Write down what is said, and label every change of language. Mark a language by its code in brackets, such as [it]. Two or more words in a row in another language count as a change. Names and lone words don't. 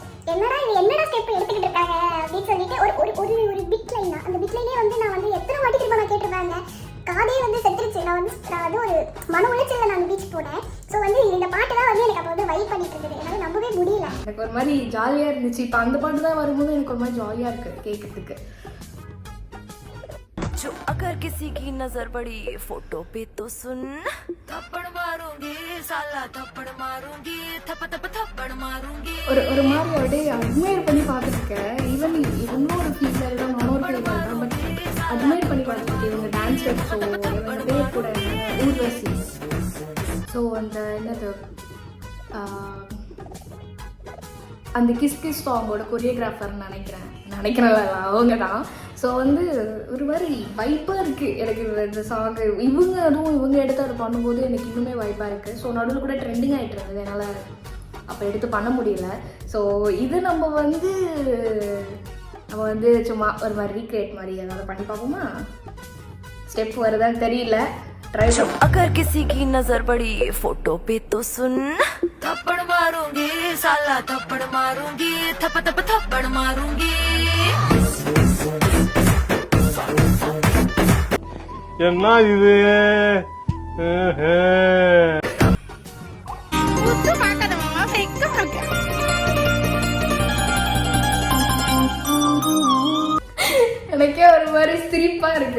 [ta] என்னடா ஸ்டெப் எடுத்துக்கிட்டு இருக்காங்க அப்படின்னு சொல்லிட்டு ஒரு பிட் லைன் தான். அந்த பிட் லைனே வந்து நான் வந்து எத்தனை வாட்டி திரும்ப நான் கேட்டிருப்பாங்க. காதே வந்து செத்துருச்சு. நான் வந்து ஒரு மன உளைச்சலில் நான் பீச் போனேன். ஸோ வந்து இந்த பாட்டு தான் வந்து எனக்கு அப்போ வந்து வைப் பண்ணிட்டு இருந்தது. என்னால் நம்பவே முடியல. எனக்கு ஒரு மாதிரி ஜாலியாக இருந்துச்சு. இப்போ அந்த பாட்டு தான் வரும்போது எனக்கு ஒரு மாதிரி ஜாலியாக இருக்குது கேட்கறதுக்கு. [hi] जो अगर किसी की नजर पड़ी फोटो पे तो सुन, थप्पड़ मारूंगी साला थप्पड़ मारूंगी थप्पड़ मारूंगी. [ta] ஒரு மாதிரி அப்படியே அட்மையர் பண்ணி பார்த்துருக்கேன். ஈவன் இன்னொரு ஃபீல்டில் தான் மனோர் ஃபீல்டில் தான். பட் அட்மையர் பண்ணி பார்த்துருக்கேன். இவங்க டான்ஸ் ஸோ இவங்க பேர் கூட ஊர்வசி. ஸோ அந்த என்னது அந்த கிஸ் சாங்கோட கொரியோகிராஃபர்னு நினைக்கிறேன் அவங்க தான். ஸோ வந்து ஒரு மாதிரி வைப்பாக இருக்குது எனக்கு இந்த சாங்கு. இவங்க எடுத்து அதை பண்ணும்போது எனக்கு இன்னுமே வைப்பாக இருக்குது. ஸோ நடுவில் கூட ட்ரெண்டிங் ஆகிட்டு இருந்தது. என்னால் அப்போ எடுத்து பண்ண முடியல. ஸோ இது நம்ம வந்து சும்மா ஒரு மாதிரி ரீக்ரியேட் மாதிரி ஏதாவது பண்ணி பார்ப்போமா? ஸ்டெப் வருதான்னு தெரியல. [hi] ट्राई करो। अगर किसी की नजर पड़ी फोटो पे तो सुन, थप्पड़ मारूंगी साला थप्पड़ मारूंगी थप्पड़ मारूंगी. [ta] என்ன இது? எனக்கே ஒரு மாதிரி சிரிப்பா இருக்கு.